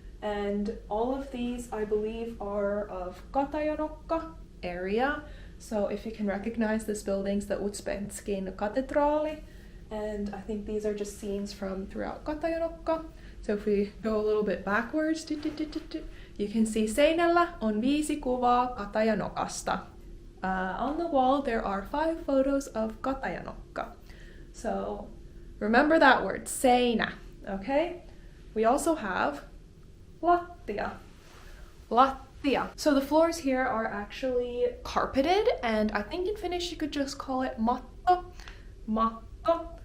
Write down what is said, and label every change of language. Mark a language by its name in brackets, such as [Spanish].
[English] And all of these, I believe, are of Katajanokka area. So if you can recognize this building's the Utspenskin Katedraali. And I think these are just scenes from throughout Katajanokka. So if we go a little bit backwards, you can see [Finnish] seinällä on 5 kuvaa Katajanokasta. [English] On the wall there are 5 photos of Katajanokka. So remember that word, seinä, okay? We also have lattia. Lattia. So the floors here are actually carpeted, and I think in Finnish you could just call it matto. Matto.